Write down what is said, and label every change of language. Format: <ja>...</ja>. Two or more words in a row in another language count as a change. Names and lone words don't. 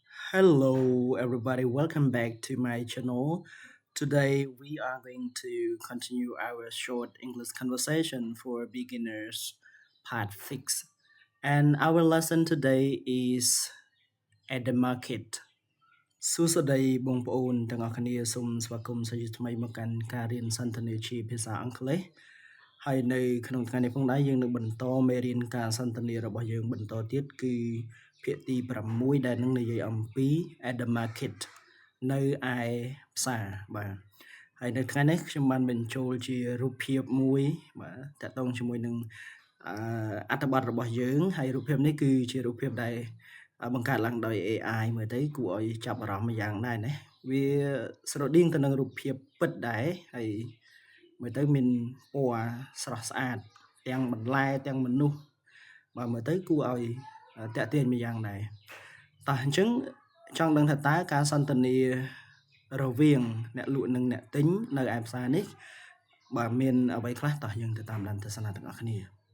<en>Hello, everybody. Welcome back to my channel. Today, we are going to continue our short English conversation for beginners, part 6. And our lesson today is at the market.</en> <km>សួស្តីបងប្អូនទាំងអស់គ្នាសូមស្វាគមន៍សាជាថ្មីមកកាន់ការរៀនសន្ទនាជាភាសាអង់គ្លេសហើយនៅក្នុងថ្ងៃនេះផងដែរយើងនឹងបន្តមេរៀនការសន្ទនារបស់យើងបន្តទៀតគឺភាគទី6ដែលនឹងនិយាយ អំពី</km> <en>at the market</en> <km>នៅឯផ្សារបាទហើយនៅថ្ងៃនេះខ្ញុំបានបញ្ចូលជារូបភាពមួយបាទតកតងជាមួយនឹងអត្ថបទរបស់យើងហើយរូបភាពនេះគឺជារូបភាពដែលបង្កើត ឡើងដោយ AI មើលទៅគួរឲ្យចាប់អារម្មណ៍យ៉ាងដែរណាវាស្រដៀងទៅនឹងរូបភាពពិតដែរហើយមើលទៅមានពណ៌ស្រស់ស្អាតទាំងបន្លែទាំងមនុស្សបាទមើលទៅគួរឲ្យតាក់ទាញមួយយ៉ាងដែរតោះអញ្ចឹងចង់ដឹងថាតើការសន្ទនារវាងអ្នកលក់និងអ្នកទិញនៅឯផ្សារនេះបាទមានអ្វីខ្លះតោះយើងទៅតាមដានទស្សនាទាំងអស់គ្នា</km>